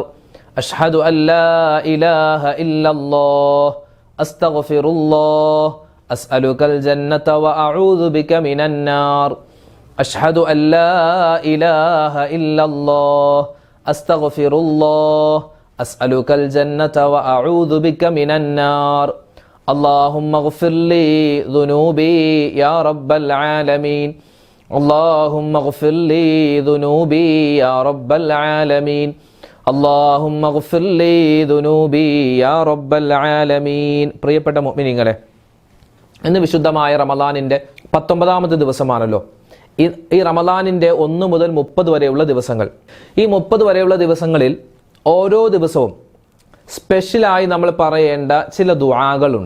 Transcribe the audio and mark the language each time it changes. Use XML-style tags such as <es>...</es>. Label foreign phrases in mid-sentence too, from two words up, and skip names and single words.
<ar>أشهد أن لا إله إلا الله أستغفر الله أسألك الجنة وأعوذ بك من النار. أشهد أن لا إله إلا الله أستغفر الله أسألك الجنة وأعوذ بك من النار. اللهم اغفر لي ذنوبي يا رب العالمين. اللهم اغفر لي ذنوبي يا رب العالمين. اللهم اغفر لي ذنوبي يا رب العالمين.</ar> <ml>പ്രിയപ്പെട്ട മുഅ്മിനീങ്ങളെ, ഇന്ന് വിശുദ്ധമായ റമദാനിൻ്റെ 19ാമത്തെ ദിവസമാണല്ലോ. ഈ റമദാനിൻ്റെ 1 മുതൽ 30 വരെയുള്ള ദിവസങ്ങൾ, ഈ 30 വരെയുള്ള ദിവസങ്ങളിൽ ഓരോ ദിവസവും സ്പെഷ്യലായി നമ്മൾ പറയേണ്ട ചില ദുആകളുണ്ട്.</ml>